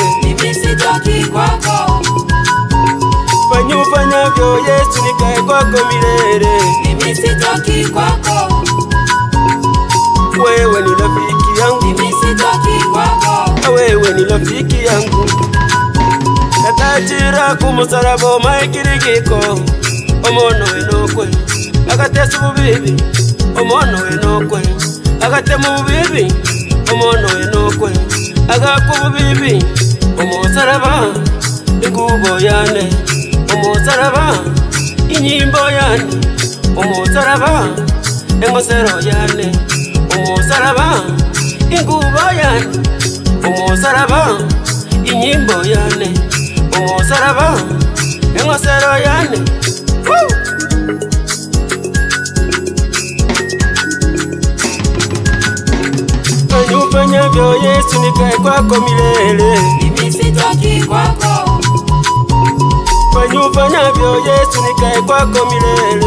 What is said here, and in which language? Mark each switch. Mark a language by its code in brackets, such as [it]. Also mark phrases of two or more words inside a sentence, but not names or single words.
[sw] Mimi sitoki kwako. Fanya ufanyavyo Yesu nikae kwako milele. Mimi sitoki kwako. Wewe ni rafiki yangu. Mimi sitoki kwako. Wewe ni rafiki yangu. [guz] Katachira kumusaraba maikirigiko omono enokwe agatesu bubibi omono enokwe agatemu bubibi omono enokwe agaku bubibi omusaraba ingubo yane omusaraba inyimbo yane omusaraba engosero yane omusaraba ingubo yane omusaraba inyimbo yane omusaraba engosero yane. [sw] Fanya ufanyavyo Yesu nikae kwako milele. Mimi sitoki kwako. Fanya ufanyavyo Yesu nikae kwako milele.